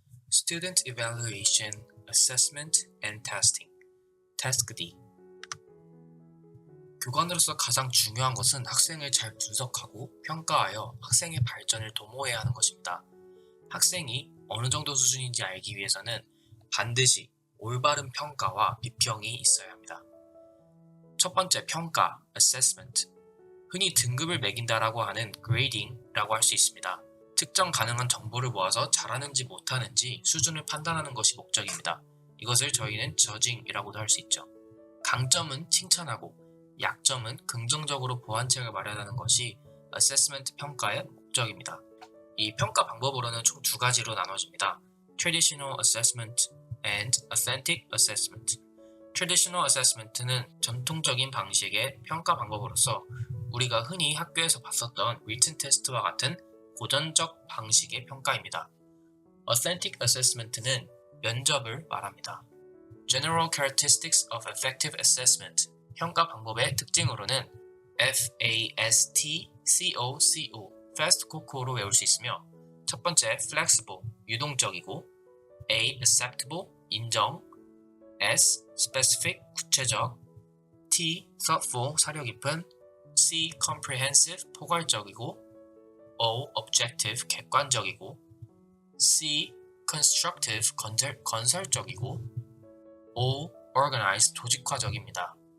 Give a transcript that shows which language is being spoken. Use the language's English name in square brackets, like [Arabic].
[English] Student Evaluation, Assessment and Testing, Task D. [Korean] 교관으로서 가장 중요한 것은 학생을 잘 분석하고 평가하여 학생의 발전을 도모해야 하는 것입니다. 학생이 어느 정도 수준인지 알기 위해서는 반드시 올바른 평가와 비평이 있어야 합니다. 첫 번째, 평가, assessment. 흔히 등급을 매긴다라고 하는 grading라고 할 수 있습니다. 특정 가능한 정보를 모아서 잘하는지 못하는지 수준을 판단하는 것이 목적입니다. 이것을 저희는 judging이라고도 할 수 있죠. 강점은 칭찬하고 약점은 긍정적으로 보완책을 마련하는 것이 assessment 평가의 목적입니다. 이 평가 방법으로는 총 두 가지로 나눠집니다. [English] Traditional assessment and authentic assessment. [Korean] Traditional assessment는 전통적인 방식의 평가 방법으로서 우리가 흔히 학교에서 봤었던 written test와 같은 고전적 방식의 평가입니다. Authentic assessment는 면접을 말합니다. [English] General characteristics of effective assessment. [Korean] 평가 방법의 특징으로는 FASTCOCO, fast COCO로 외울 수 있으며 첫 번째, flexible, 유동적이고 A, acceptable, 인정 S, specific, 구체적 T, thoughtful, 사려 깊은 C, comprehensive, 포괄적이고 O, objective, 객관적이고 C, constructive, 건설적이고 O, organized, 조직화적입니다.